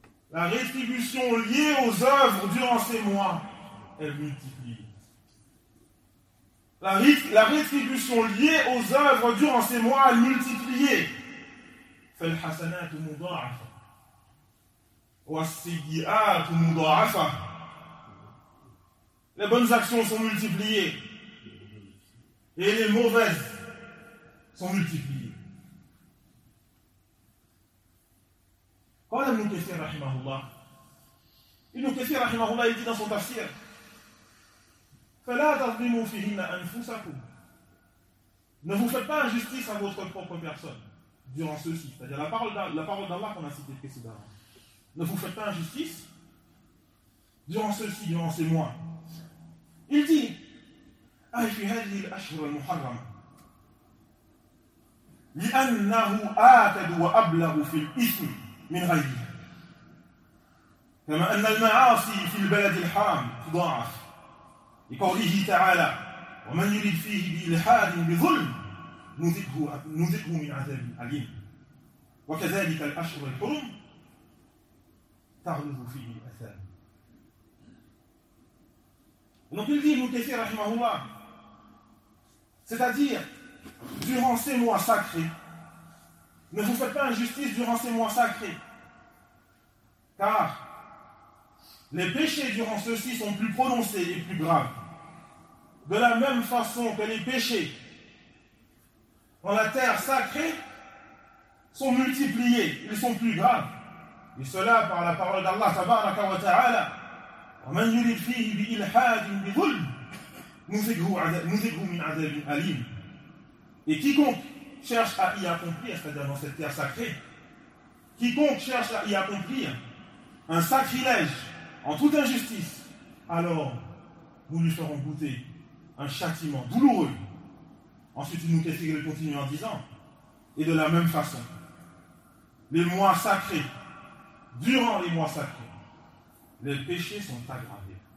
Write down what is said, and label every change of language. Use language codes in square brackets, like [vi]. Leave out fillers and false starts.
[fr] La rétribution liée aux œuvres durant ces mois est multipliée. La rétribution liée aux œuvres durant ces mois est multipliée. [ar] فالحسنات مضاعفة والسيئات مضاعفة. [fr] Les bonnes actions sont multipliées et les mauvaises sont multipliées. [ar] قال ابن كثير رحمه الله. ابن كثير رحمه الله يقول في تفسيره فلا تظلموا فيهن أنفسكم. [fr] Ne vous faites pas injustice à votre propre personne durant ceci, c'est-à-dire la parole d'Allah qu'on a cité précédemment. Ne vous faites pas injustice durant ceci, durant ces mois. Il dit [ar] أي في هذه الأشهر المحرمة لأنه آكد وأبلغ في الإثم من غيره كما أن المعاصي في البلد الحرام تضاعف لقوله تعالى ومن يريد فيه بإلحاد بظلم نذقه من عذاب أليم وكذلك الأشهر الحرم تغلظ فيه الأثام. [fr] Donc il dit Ibn Kathir rahimahullah, c'est-à-dire durant ces mois sacrés, ne vous faites pas injustice durant ces mois sacrés, car les péchés durant ceux-ci sont plus prononcés et plus graves, de la même façon que les péchés dans la terre sacrée sont multipliés, ils sont plus graves. Et cela par la parole d'Allah tabaraka wa ta'ala. [ar] وَمَنْ يُرِدْ فِيهِ بِإِلْحَادٍ بِظُلْمٍ نُذِقْهُ مِنْ عَذَابٍ أَلِيمٍ. [fr] Et quiconque cherche à y accomplir, c'est-à-dire dans cette terre sacrée, quiconque cherche à y accomplir un sacrilège en toute injustice, alors nous lui ferons goûter un châtiment douloureux. Ensuite, il nous précise de continuer en disant, et de la même façon, les mois sacrés, durant les mois sacrés, les péchés sont aggravés.